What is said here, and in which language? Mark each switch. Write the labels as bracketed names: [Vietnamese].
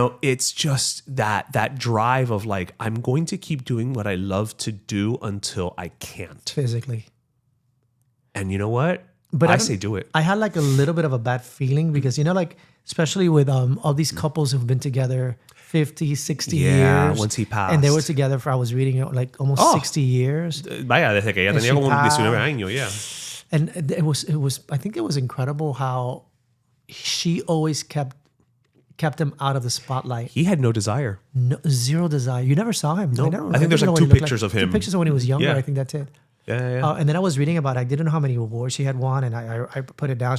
[English] It's just that drive of like, I'm going to keep doing what I love to do until I can't Physically. And you know what? But I say do it. I had like a little bit of a bad feeling because, like, especially with all these couples who've been together 50, 60 years. Once he passed. And they were together for, I was reading it, like almost 60 years. [Spanish] Vaya, desde que ella tenía como 19 años, yeah. [English] And it was, I think it was incredible how she always kept him out of the spotlight. He had no desire. No, zero desire. You never saw him. No. I think there's like 2 pictures of him. 2 pictures of when he was younger. I think that's it. Yeah. And then I was reading about it. I didn't know how many awards she had won, and I put it down.